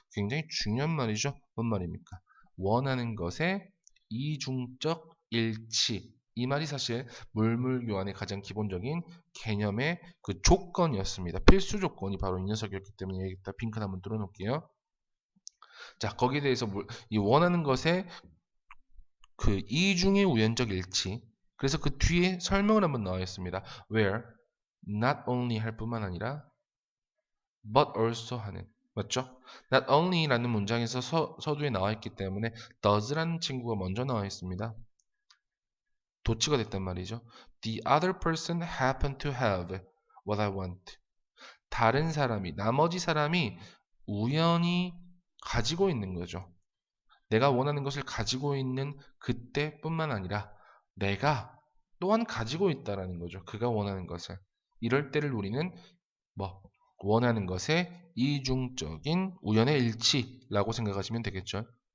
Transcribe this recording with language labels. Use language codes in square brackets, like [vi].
[ko] 굉장히 중요한 말이죠. 뭔 말입니까? 원하는 것의 이중적 일치 이 말이 사실 물물 교환의 가장 기본적인 개념의 그 조건이었습니다. 필수 조건이 바로 이 녀석이었기 때문에 여기다 핑크 한번 뚫어놓을게요. 자, 거기에 대해서 이 원하는 것의 그 이중의 우연적 일치. 그래서 그 뒤에 설명을 한번 나와 있습니다. where not only 할 뿐만 아니라 but also 하는. 맞죠? not only라는 문장에서 서두에 나와 있기 때문에 does라는 친구가 먼저 나와 있습니다. 도치가 됐단 말이죠. [en] The other person happened to have what I want. [ko] 다른 사람이, 나머지 사람이 우연히 가지고 있는 거죠. 내가 원하는 것을 가지고 있는 그때뿐만 아니라 내가 또한 가지고 있다라는 거죠. 그가 원하는 것을. 이럴 때를 우리는 뭐 원하는 것의 이중적인 우연의 일치라고 생각하시면 되겠죠.